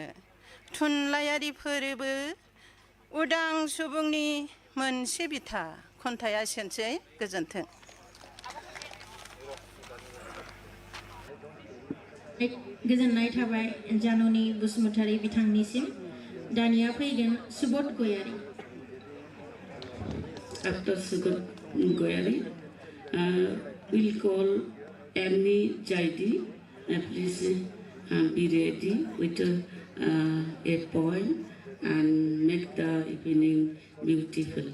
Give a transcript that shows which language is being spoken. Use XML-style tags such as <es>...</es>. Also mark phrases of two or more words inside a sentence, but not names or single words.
<brx>थुनलाइयारि फोरबो उदां सुबुंनि मोनसे बिथा। खन्थाइया एसेनोसै। गोजोन्थों। गोजोननाय थाबाय जाननि बसुमतारी बिथांनिसिम। दानिया फैगोन सुबोध गयारी।</brx> <en>After Sugat Goyari, we'll call Amy Jaidi. Please be ready with a poem and make the evening beautiful.</en>